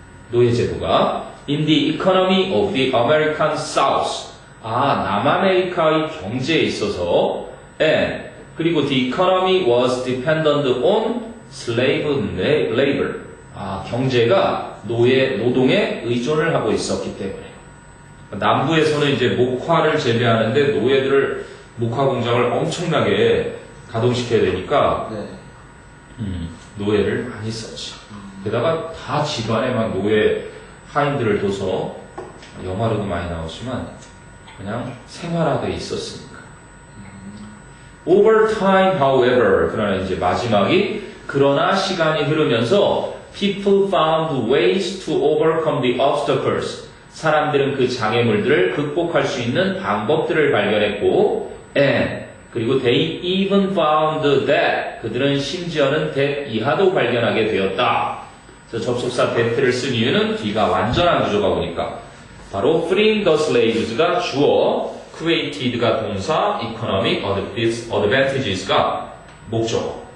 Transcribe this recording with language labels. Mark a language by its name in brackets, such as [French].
[Korean] 노예제도가 [English] in the economy of the American South, [Korean] 남아메리카의 경제에 있어서 and 그리고 [English] the economy was dependent on slave labor, [Korean] 경제가 노동에 의존을 하고 있었기 때문에 남부에서는 이제 목화를 재배하는데 노예들을 목화 공장을 엄청나게 가동시켜야 되니까 노예를 많이 썼지. 게다가 다 집안에 막 노예 하인들을 둬서 영화로도 많이 나오지만 그냥 생활화되어 있었으니까. [English] Over time, however, [Korean] 그러나 이제 마지막이 그러나 시간이 흐르면서 [English] people found ways to overcome the obstacles. [Korean] 사람들은 그 장애물들을 극복할 수 있는 방법들을 발견했고, and 그리고 [English] they even found that [Korean] 그들은 심지어는 that 이하도 발견하게 되었다. 그래서 접속사 that를 쓴 이유는 뒤가 완전한 구조가 오니까 바로 [English] freeing the slaves [Korean] 가 주어, created가 동사, economic advantages가 목적어.